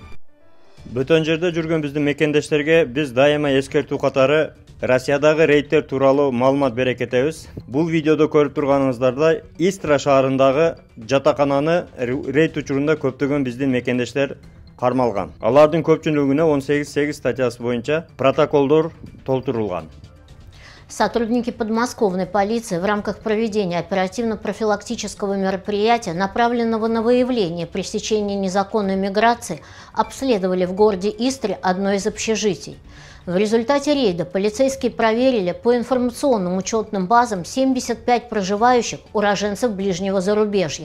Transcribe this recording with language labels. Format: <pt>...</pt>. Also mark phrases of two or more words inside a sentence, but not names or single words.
<ky>Бөтөн жерде жүргөн биздин мекендештерге биз дайыма эскертүү катары Россиядагы рейдтер тууралуу маалымат бере кетебиз. Бул видеодо көрүп турганыңыздардай Истра шаарындагы жатакананы рейд учурунда көптөгөн биздин мекендештер кармалган. Алардын көпчүлүгүнө 18.8 статьясы боюнча протоколдор толтурулган.</ky> <ru>Сотрудники подмосковной полиции в рамках проведения оперативно-профилактического мероприятия, направленного на выявление пресечения незаконной миграции, обследовали в городе Истре одно из общежитий. В результате рейда полицейские проверили по информационным учетным базам 75 проживающих уроженцев ближнего зарубежья.</ru>